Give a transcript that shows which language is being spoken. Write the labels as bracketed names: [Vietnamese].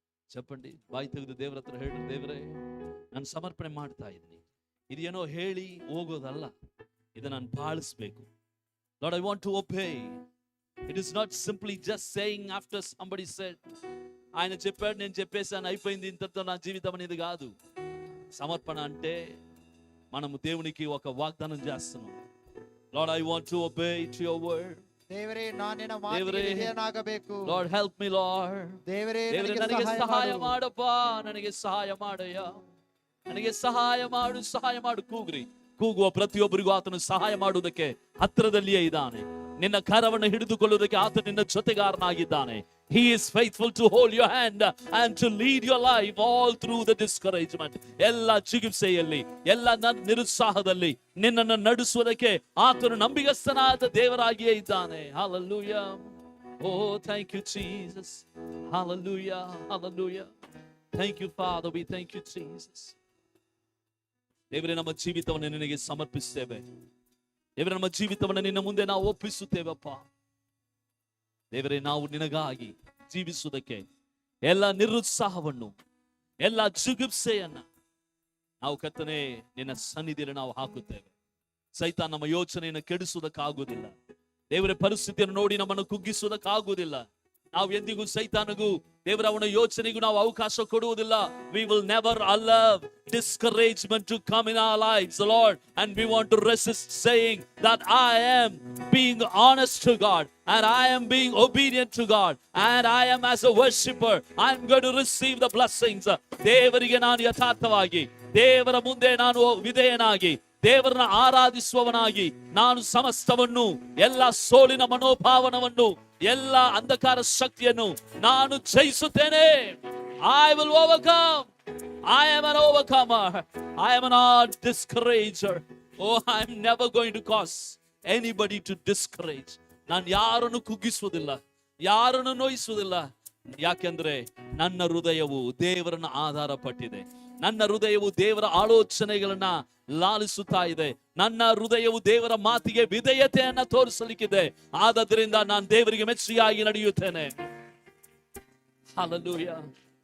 [Telugu] చెప్పండి, [Kannada] ಬಾಯಿ ತೆಗೆದು ದೇವರ ಹತ್ರ ಹೇಳ್ರಿ, ದೇವರೇ, ನಾನು ಸಮರ್ಪಣೆ ಮಾಡ್ತಾ ಇದ್ದೀನಿ. ಇದು ಏನೋ ಹೇಳಿ ಹೋಗೋದಲ್ಲ, ಇದು ನಾನು ಪಾಲಿಸಬೇಕು. [English] Lord, I want to obey. It is not simply just saying after somebody said, [Telugu] ఆయన చెప్పాడు, నేను చెప్పేసాను, అయిపోయింది, ఇంతతో నా జీవితం అనేది కాదు. సమర్పణ అంటే మనము దేవునికి ఒక వాగ్దానం చేస్తున్నాం. [English] Lord, I want to obey to your word. [Kannada] ದೇವರೇ, ನಾನು ನಿನ್ನ ಮಾತಿಗೆ ವಿಧೇಯನಾಗಬೇಕು. [English] Lord, help me, Lord. [Kannada] ದೇವರೇ, ನನಗೆ ಸಹಾಯ ಮಾಡಪ್ಪ, ನನಗೆ ಸಹಾಯ ಮಾಡಯ್ಯ, ನನಗೆ ಸಹಾಯ ಮಾಡು. ಕೂಗುವ ಪ್ರತಿಯೊಬ್ಬರಿಗೂ ಆತನು ಸಹಾಯ ಮಾಡುವುದಕ್ಕೆ ಹತ್ತಿರದಲ್ಲಿಯೇ ಇದ್ದಾನೆ. ನಿನ್ನ ಕರವನ್ನು ಹಿಡಿದುಕೊಳ್ಳುವುದಕ್ಕೆ ಆತ ನಿನ್ನ ಜೊತೆಗಾರನಾಗಿದ್ದಾನೆ. [English] He is faithful to hold your hand and to lead your life all through the discouragement. [Kannada] ಎಲ್ಲ ಜಿಗುಪ್ಸೆಯಲ್ಲಿ, ಎಲ್ಲ ನಿರುತ್ಸಾಹದಲ್ಲಿ ನಿನ್ನನ್ನು ನಡೆಸುವುದಕ್ಕೆ ಆತನು ನಂಬಿಗಸ್ತನಾದ ದೇವರಾಗಿಯೇ ಇದ್ದಾನೆ. Hallelujah. [English] Oh, thank you, Jesus. Hallelujah. Hallelujah. Thank you, Father. We thank you, Jesus. [Kannada] ದೇವರೇ, ನಮ್ಮ ಜೀವಿತವನ್ನು ನಿನಗೆ ಸಮರ್ಪಿಸ್ತೇವೆ. ದೇವರೇ, ನಮ್ಮ ಜೀವಿತವನ್ನು ನಿನ್ನ ಮುಂದೆ ನಾವು ಒಪ್ಪಿಸುತ್ತೇವಪ್ಪ. ದೇವರೇ, ನಾವು ನಿನಗಾಗಿ ಜೀವಿಸುವುದಕ್ಕೆ ಎಲ್ಲ ನಿರುತ್ಸಾಹವನ್ನು, ಎಲ್ಲ ಜಿಗುಪ್ಸೆಯನ್ನ ನಾವು ಕರ್ತನೇ ನಿನ್ನ ಸನ್ನಿಧಿಯಲ್ಲಿ ನಾವು ಹಾಕುತ್ತೇವೆ. ಸೈತಾನ ನಮ್ಮ ಯೋಚನೆಯನ್ನು ಕೆಡಿಸುವುದಕ್ಕಾಗುವುದಿಲ್ಲ. ದೇವರ ಪರಿಸ್ಥಿತಿಯನ್ನು ನೋಡಿ ನಮ್ಮನ್ನು ಕುಗ್ಗಿಸುವುದಕ್ಕಾಗುವುದಿಲ್ಲ. ನಾವು ಎಂದಿಗೂ ಸೈತಾನಗೂ ದೇವರ ಅವನ ಯೋಚನೆಗೂ ನಾವು ಅವಕಾಶ ಕೊಡುವುದಿಲ್ಲ. [English] We will never allow discouragement to come in our lives, Lord, and we want to resist saying that I am being honest to God and I am being obedient to God and I am as a worshipper I am going to receive the blessings. [Kannada] ದೇವರಿಗೆ ನಾನು ಯಥಾರ್ಥವಾಗಿ, ದೇವರ ಮುಂದೆ ನಾನು ವಿಧೇಯನಾಗಿ, ದೇವರನ್ನ ಆರಾಧಿಸುವವನಾಗಿ ನಾನು ಸಮಸ್ತವನ್ನು, ಎಲ್ಲ ಸೋಲಿನ ಮನೋಭಾವನವನ್ನು, ಎಲ್ಲ ಅಂಧಕಾರ ಶಕ್ತಿಯನ್ನು ನಾನು ಜಯಿಸುತ್ತೇನೆ. [English] I will overcome. I am an overcomer. I am not discourager. Oh, I am never going to cause anybody to discourage. [Kannada] ನಾನು ಯಾರನ್ನು ಕುಗ್ಗಿಸುವುದಿಲ್ಲ, ಯಾರನ್ನು ನೋಯಿಸುವುದಿಲ್ಲ. ಯಾಕೆಂದ್ರೆ ನನ್ನ ಹೃದಯವು ದೇವರನ್ನ ಆಧಾರ ಪಟ್ಟಿದೆ. ನನ್ನ ಹೃದಯವು ದೇವರ ಆಲೋಚನೆಗಳನ್ನ ಲಾಲಿಸುತ್ತಾ ಇದೆ. ನನ್ನ ಹೃದಯವು ದೇವರ ಮಾತಿಗೆ ವಿಧೇಯತೆಯನ್ನ ತೋರಿಸಲಿಕ್ಕಿದೆ. ಆದದ್ರಿಂದ ನಾನು ದೇವರಿಗೆ ಮೆಚ್ಚಿಯಾಗಿ ನಡೆಯುತ್ತೇನೆ. ಹಲ್ಲೆಲೂಯಾ.